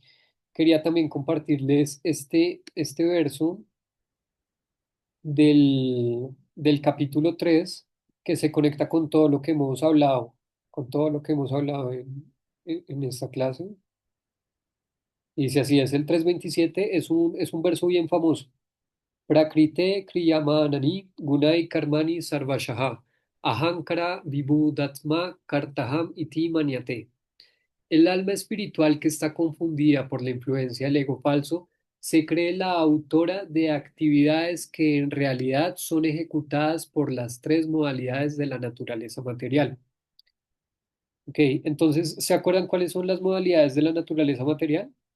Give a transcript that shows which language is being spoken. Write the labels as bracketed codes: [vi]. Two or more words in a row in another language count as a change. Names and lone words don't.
[es] Quería también compartirles este verso del capítulo 3 que se conecta con todo lo que hemos hablado, con todo lo que hemos hablado en esta clase. Y dice así, es el 3:27, es un verso bien famoso. [sa] Prakrite kriyamanani gunai karmani sarvashaha ahankara vibhudatma kartaham iti maniate. [es] El alma espiritual que está confundida por la influencia del ego falso se cree la autora de actividades que en realidad son ejecutadas por las tres modalidades de la naturaleza material. Ok, entonces, ¿se acuerdan cuáles son las modalidades de la naturaleza material?